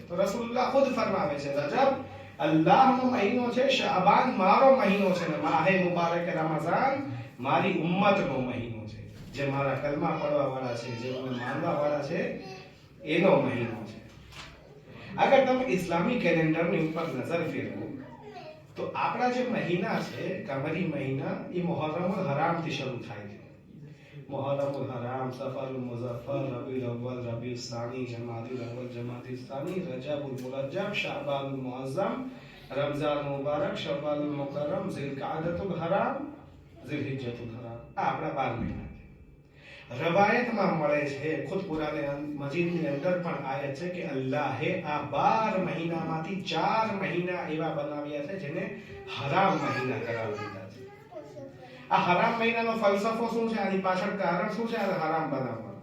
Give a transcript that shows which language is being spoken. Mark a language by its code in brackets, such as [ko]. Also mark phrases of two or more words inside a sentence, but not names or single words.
[gu] તો રસૂલુલ્લાહ ખુદ ફરમાવે છે રજબ અલ્લાહનો મહિનો છે, શાબાન મારો મહિનો છે, ને માહે મુબારક રમઝાન મારી ઉમ્મતનો મહિનો છે. જે મારા કલમા પડવા વાળા છે, જે મને માનવા વાળા છે એનો મહિનો છે. અગર તમે ઇસ્લામી કેલેન્ડરની ઉપર નજર ફેરવો તો આપણા જે મહિના છે કમરી મહિના એ મુહર્રમુલ હરામથી શરૂ થાય છે. मुहर्रमुल हराम, सफरुल मुज़फ्फर, रबीउल अव्वल, रबीउल सानी, जमादुल अव्वल, जमादुल सानी, रजबुल मुरज्जब, शाबानुल मुअज़्ज़म, रमज़ान मुबारक, शव्वालुल मुकर्रम, ज़िलक़अदतुल हराम, ज़िलहिज्जतुल हराम. આ આપણા 12 મહિના છે. રવાયતમાં મળે છે, ખુદ કુરાન મજીદની અંદર પણ આયત છે કે અલ્લાહે આ 12 મહિનામાંથી 4 મહિના એવા બનાવ્યા છે જેને હરામ મહિના કરાર દીધા છે. આ હરામ મહિનાનો ફલસફો શું છે, આની પાછળ કારણ શું છે આ હરામ બનાવવાનું?